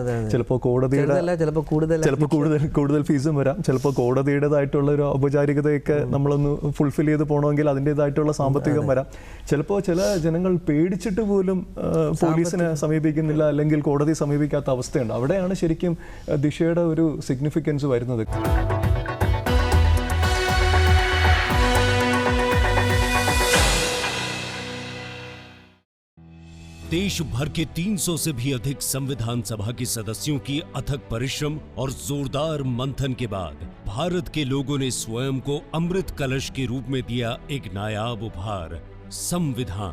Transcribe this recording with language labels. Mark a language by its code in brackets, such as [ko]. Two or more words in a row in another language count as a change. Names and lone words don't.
[ml] ചിലപ്പോൾ കോടതിയുടെ ചിലപ്പോൾ കൂടുതൽ ഫീസും വരാം. ചിലപ്പോൾ കോടതിയുടേതായിട്ടുള്ള ഒരു ഔപചാരികതയൊക്കെ നമ്മളൊന്ന് ഫുൾഫിൽ ചെയ്ത് പോകണമെങ്കിൽ അതിൻ്റെതായിട്ടുള്ള സാമ്പത്തികം വരാം. ചിലപ്പോൾ ചില ജനങ്ങൾ പേടിച്ചിട്ട് പോലും പോലീസിനെ സമീപിക്കുന്നില്ല, അല്ലെങ്കിൽ കോടതി സമീപിക്കാത്ത അവസ്ഥയുണ്ട്. അവിടെയാണ് ശരിക്കും ദിശയുടെ ഒരു സിഗ്നിഫിക്കൻസ് വരുന്നത്. [hi] देश भर के 300 से भी अधिक संविधान सभा के सदस्यों की अथक परिश्रम और जोरदार मंथन के बाद भारत के लोगों ने स्वयं को अमृत कलश के रूप में दिया एक नायाब उपहार, संविधान।